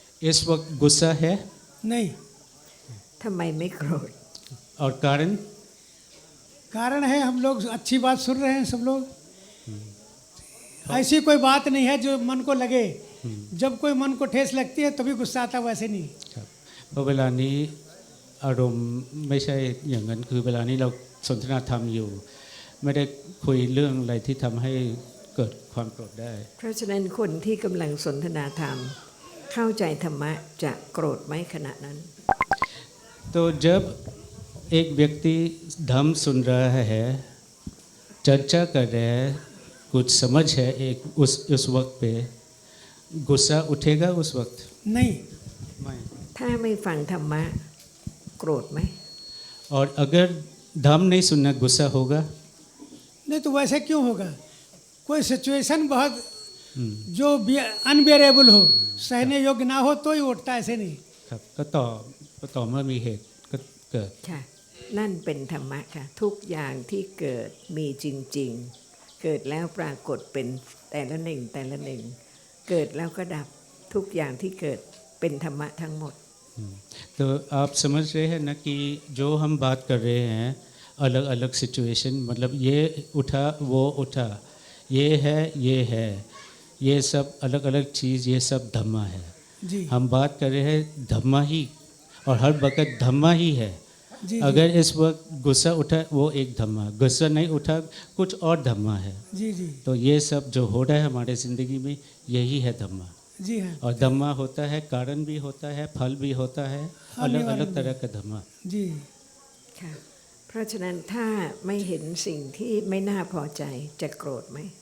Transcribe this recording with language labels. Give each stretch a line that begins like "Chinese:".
Hindi: इस वक्त गुस्सा है, नहीं,
Thai: ทำไมไม่โกรธ
Hindi: और कारण कारण है हम लोग अच्छी बात सुन रहे हैं सब लोग। ऐसी कोई बात नहीं है जो मन को लगे। जब कोई मन को ठेस लगती है तभी गुस्सा आता, वैसे नहीं।
Thai: ครับเพราะเวลานี้อารมณ์ไม่ใช่อย่างนั้น คือเวลานี้เราสนทนาธรรมอยู่ ไม่ได้คุยเรื่องอะไรที่ทำให้เกิดความโกรธได้ เพราะฉะนั้นคนที่กำลังสนทนาธรรม เข้าใจธรรมะจะโกรธไหมขณะนั้น
Hindi: तो जब एक व्यक्ति धम्म सुन रहा है, चर्चा कर रहा है, कुछ समझ है एक उस वक्त पे गुस्सा उठेगा उस वक्त? नहीं,
Thai: ถ้าไม่ฟังธรรมะโกรธไหม
Hindi: और अगर धम्म नहीं सुनना गुस्सा होगा? नहीं तो वैसे क्यों होगा? कोई सिचुएशन बहुत जो अनबेरेबल हो, सहने योग्य ना हो तो ही उठता, ऐसे नहीं।
Thai: ครับก็ต่อเมื่อมีเหตุก็เกิด ค่ะ นั่นเป็นธรรมะค่ะ ทุกอย่างที่เกิดมีจริง ๆ เกิดแล้วปรากฏเป็นแต่ละหนึ่งแต่ละหนึ่ง เกิดแล้วก็ดับทุกอย่างที่เกิดเป็นธรรมะทั้งหมด
Hindi: तो आप समझ रहे हैं ना कि जो हम बात कर रहे हैं अलग अलग सिचुएशन, मतलब ये उठा वो उठा, ये है, ये सब अलग अलग चीज़, ये सब धम्मा है। जी, हम बात कर रहे हैं धम्मा ही, और हर वक्त धम्मा ही है। जी, अगर इस वक्त गुस्सा उठा वो एक धम्मा, गुस्सा नहीं उठा कुछ और धम्मा है। जी, जी, तो ये सब जो हो रहा है हमारे ज़िंदगी में यही है धम्मा। जी हाँ, और धम्मा होता है, कारण भी होता है, फल भी होता है, अलग अलग निवारण तरह का धम्मा। जी,
Thai: ค่ะ เพราะฉะนั้นถ้าไม่เห็นสิ่งที่ไม่น่าพอใจจะโกรธไหม